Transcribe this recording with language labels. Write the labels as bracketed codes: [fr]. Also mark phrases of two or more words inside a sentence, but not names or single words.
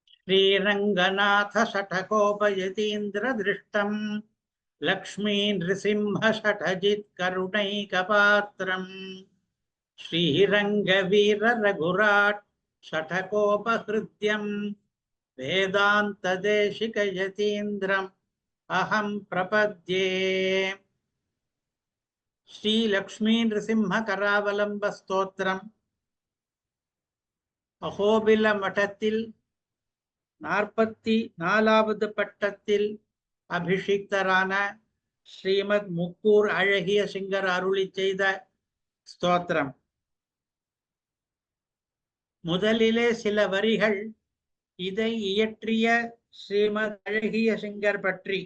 [sa] श्रीरंगनाथ षठकोपयतीन्द्रदृष्टम् लक्ष्मी नृसिंह षठजित् करुणैकपात्रम् श्रीरंगवीर रघुराट् षठकोपहृद्यम् वेदान्तदेशिकयतीन्द्रम् अहं प्रपद्ये। [ta] श्री लक्ष्मी नृसिंह करावलंब स्तोत्रम् अहोबिल मठत्तिल 44வது பட்டத்தில் அபிஷிக்தரான ஸ்ரீமத் முக்கூர் அழகிய சிங்கர் அருளி செய்த ஸ்தோத்திரம். முதலிலே சில வரிகள் இதை இயற்றிய ஸ்ரீமத் அழகிய சிங்கர் பற்றி.